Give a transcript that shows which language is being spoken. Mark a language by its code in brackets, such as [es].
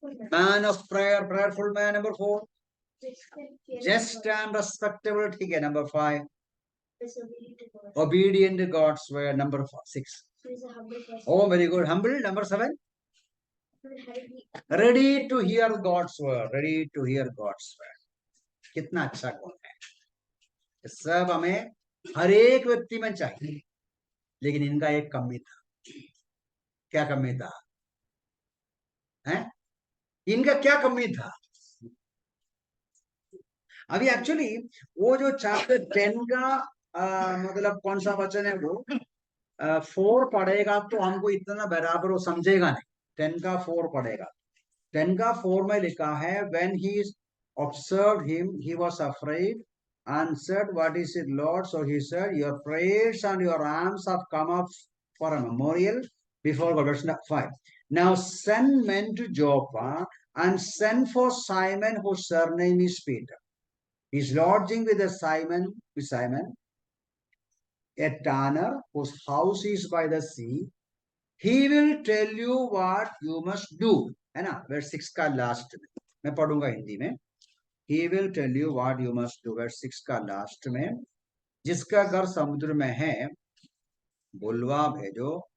[en] Man of prayer, prayerful man, number 4. Just and respectable, [hi] ठीक है, [en] number 5. Obedient to God's word, number 6. Oh, very good. Humble, number 7. Ready to hear God's word, ready to hear God's word. [hi] कितना अच्छा गुण है, सब हमें हर एक व्यक्ति में चाहिए। लेकिन इनका एक कमी था। क्या कमी था? हैं? इनका क्या कमी था? अभी एक्चुअली वो जो चैप्टर 10 का मतलब कौन सा वचन है वो 4 पढ़ेगा तो हमको इतना बराबर वो समझेगा नहीं। 10 का 4 पढ़ेगा। 10 का 4 में लिखा है, [en] when he observed him he was afraid and said, what is it, Lord? So he said, your prayers and your alms have come up for a memorial before God. Verse 5. Now send men to Joppa and send for Simon, whose surname is Peter. He is lodging with Simon, a tanner, whose house is by the sea. He will tell you what you must do. [hi] है ना, verse 6 का last में मैं पढ़ूंगा हिंदी में। [en] He will tell you what you must do, [hi] verse 6 का last में, जिसका घर समुद्र में है बुलवा भेजो।